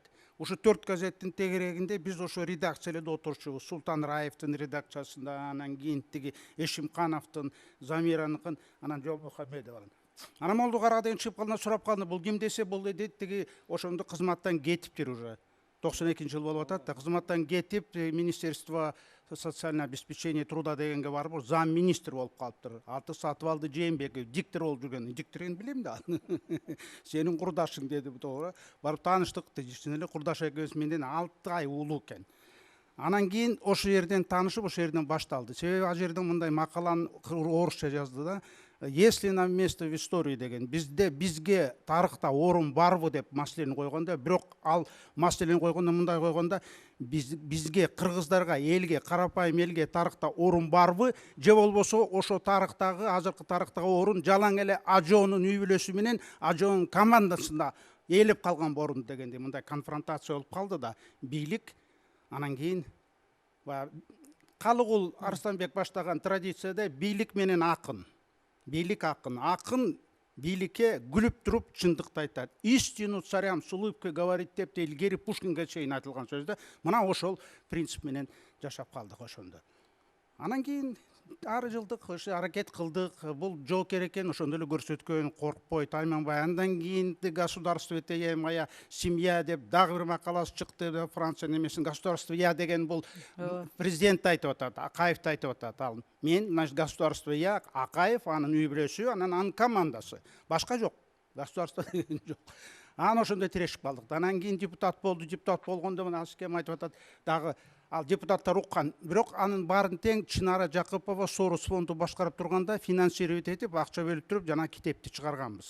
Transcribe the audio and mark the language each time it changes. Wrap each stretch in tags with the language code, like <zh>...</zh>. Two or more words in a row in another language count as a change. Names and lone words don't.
<ky>Ушу 4 газеттин тегерегинде биз ошо редакцияларда отурчубуз. Султан Раевдин редакциясында, анан кийин тиги Эшимкановдун, Замираныкын, анан Жол Мухаммедовдун. Анан Молдокарага деген чыгып калганда сурап калды, бул ким десе, бул дейт тиги ошондо кызматтан кетиптир уже. 92-жыл болуп атат да, кызматтан кетип,</ky> <ru>Министерство социального обеспечения труда</ru> <ky>дегенге барып, зам министр болуп калыптыр. Аты Сатыбалды Жээнбеков, диктор болуп жүргөн. Дикторин билем да. Сенин курдашың деди туура. Барып тааныштык, чын эле курдаш экөөбүз менден 6 ай улуу экен. Анан кийин ошол жерден таанышып, ошол жерден башталды. Себеби ал жерден мындай макаланы орусча жазды да.</ky> <ru>Если нам место в истории</ru> <ky>деген, бизге тарыхта орун барбы деп маселени койгондо, бирок ал маселени койгондо мындай койгондо, бизге кыргыздарга, элге, карапайым элге тарыхта орун барбы, же болбосо ошо тарыхтагы, азыркы тарыхтагы орун жалаң эле Ажоонун үй бүлөсү менен Ажоонун командасында ээлеп калган орун дегенде мындай конфронтация болуп калды да. Бийлик анан кийин Калыгул Арстанбек баштаган традицияда бийлик менен акын. Бийлик акын. Акын бийликке күлүп туруп чындыкты айтат.</ky> <ru>Истину царям с улыбкой говорит</ru> <ky>деп илгери Пушкинге чейин айтылган сөздө. Мына ошол принцип менен жашап калдык ошондо. Анан кийин ар жылдык ошо аракет кылдык. Бул жоокер экен, ошондо эле көрсөткөн, коркпой, тайманбай. Андан кийин</ky> <ru>государство это я моя семья</ru> <ky>деп дагы бир макаласы чыкты. Франция немесин</ky> <ru>государство я</ru> <ky>деген бул президент айтып атат, Акаев айтып атат. Ал мен,</ky> <ru>значит, государство я,</ru> <ky>Акаев, анын үй бүлөсү, анын командасы. Башка жок. Государство деген жок. Анан ошондо тирешип калдык. Анан кийин депутат болду. Депутат болгондо мына Аскем айтып атат, дагы ал депутаттар уккан. Бирок анын баарын тең Чынара Жакыпова Сорос фонду башкарып турганда финансировать этип, акча бөлүп туруп, жана китепти чыгарганбыз.</ky>